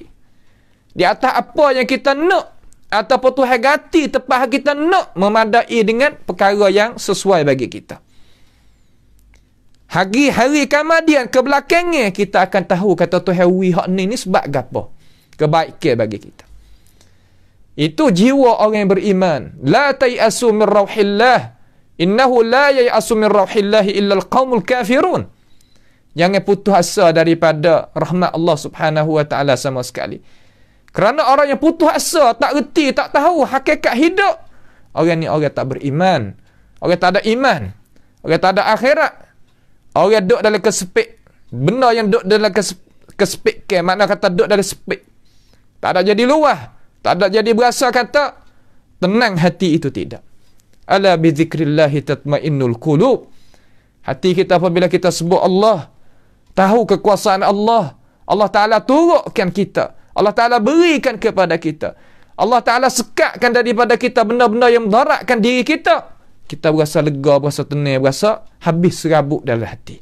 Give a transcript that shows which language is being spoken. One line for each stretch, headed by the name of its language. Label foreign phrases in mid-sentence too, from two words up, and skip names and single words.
Malay: Di atas apa yang kita nak, ataupun Tuhan ganti tepat kita nak, memadai dengan perkara yang sesuai bagi kita. Hari kemudian ke belakangnya, kita akan tahu kata Tuhan hak ni sebab gapo kebaikan bagi kita. Itu jiwa orang yang beriman.
Arabic: لا تيأسوا من روح الله. إنه لا ييأس من روح الله إلا القوم الكافرون.
Malay: Jangan putus asa daripada rahmat Allah
Arabic: سبحانه وتعالى
Malay: sama sekali. Kerana orang yang putus asa, tak reti, tak tahu hakikat hidup, orang ni orang tak beriman. Orang tak ada iman. Orang tak ada akhirat. Orang duduk dalam kesepik. Benda yang duduk dalam kesepik ke, makna kata duduk dalam sepik. Tak ada jadi luah. Tak ada jadi berasa kata tenang hati, itu tidak.
Arabic: ألا بذكر الله تطمئن القلوب.
Malay: Hati kita apabila kita sebut Allah, tahu kekuasaan Allah,
Arabic: الله تعالى
Malay: turutkan kita,
Arabic: الله تعالى
Malay: berikan kepada kita,
Arabic: الله تعالى
Malay: sekatkan daripada kita benda-benda yang mendaratkan diri kita, kita berasa lega, berasa tenang, berasa habis serabut dalam hati.